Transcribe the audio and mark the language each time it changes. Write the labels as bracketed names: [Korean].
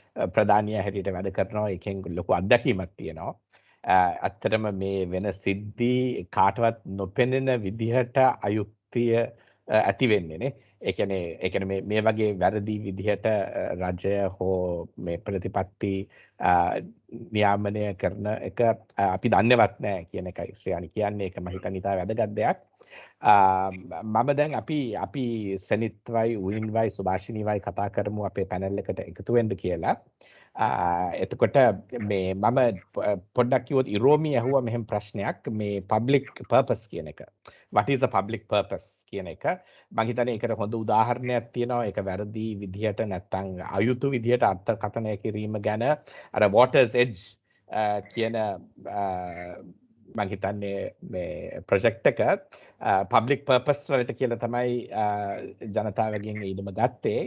[Sinhala] ප්‍රධානියා හැටියට වැඩ කරනවා එකෙන් ලොකු අත්දැකීමක් තියෙනවා ඇත්තටම මේ වෙන සිද්ධි කාටවත් නොපෙනෙන විදිහට අයුක්තිය ඇති වෙන්නේ නේ ඒ කියන්නේ මේ වගේ වැරදි විදිහට රජය හෝ මේ ප්‍රතිපත්ති නියාමනය කරන එක අපි දන්නේවත් නැහැ කියන එකයි ශ්‍රියානි කියන්නේ ඒක මම හිතන්නේ ඉතා වැදගත් දෙයක්. මම දැන් අපි සෙනිත්වයි උවින්වයි සුභාෂිනීවයි කතා කරමු අපේ පැනල් එකට එකතු වෙන්න කියලා. එතකොට මේ මම පොඩ්ඩක් කිව්වොත් ඉරෝමි ඇහුවා මෙහෙම ප්‍රශ්නයක් මේ public purpose කියන එක. [English] What is a public purpose [Sinhala] කියන එක. මම හිතන්නේ ඒකට හොඳ උදාහරණයක් තියෙනවා. ඒක වැරදි විදිහට නැත්තම් අයුතු විදිහට අර්ථකථනය කිරීම ගැන අර water's edge කියන මම හිතන්නේ මේ ප්‍රොජෙක්ට් එක public purpose වලට කියලා තමයි ජනතාවගෙන් ඊටම ගත්තේ.